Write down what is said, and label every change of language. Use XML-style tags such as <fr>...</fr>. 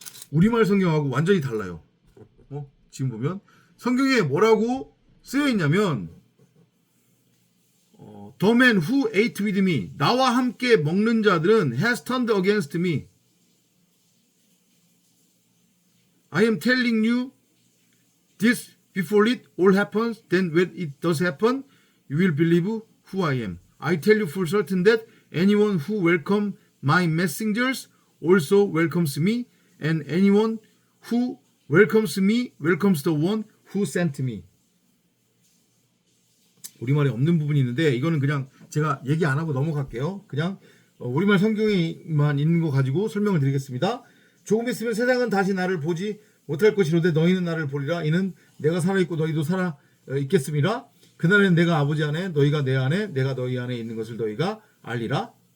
<ko>우리말 성경하고 완전히 달라요. 지금 보면 성경에 뭐라고 쓰여 있냐면</ko> <en>The man who ate with me,</en> <ko>나와 함께 먹는 자들은</ko> <en>has turned against me. I am telling you this before it all happens. Then when it does happen, you will believe who I am. I tell you for certain that anyone who welcomes my messengers also welcomes me, and anyone who welcomes me welcomes the one who sent me.</en> <ko>우리말에 없는 부분이 있는데 이거는 그냥 제가 얘기 안 하고 넘어갈게요. 그냥 우리말 성경에만 있는 거 가지고 설명을 드리겠습니다. 조금 있으면 세상은 다시 나를 보지 못할 것이로되 너희는 나를 보리라. 이는 내가 살아있고 너희도 살아 있겠습니다. 그날에는 내가 아버지 안에 너희가 내 안에 내가 너희 안에 있는 것을 너희가 알리라</ko>